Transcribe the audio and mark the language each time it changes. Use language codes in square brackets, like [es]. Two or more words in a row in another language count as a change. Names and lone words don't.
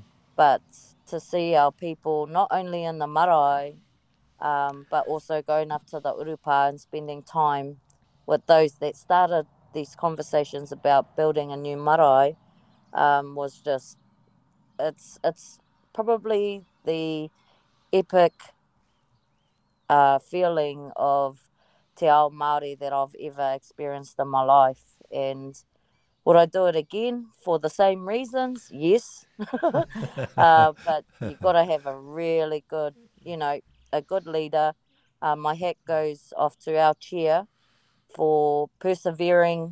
[en] But to see our people not only in the marae, but also going up to the urupa and spending time with those that started these conversations about building a new marae, was just, it's probably the epic feeling of [mi] te ao Māori [en] that I've ever experienced in my life. And would I do it again for the same reasons? Yes. But you've got to have a really good, a good leader. My hat goes off to our chair for persevering.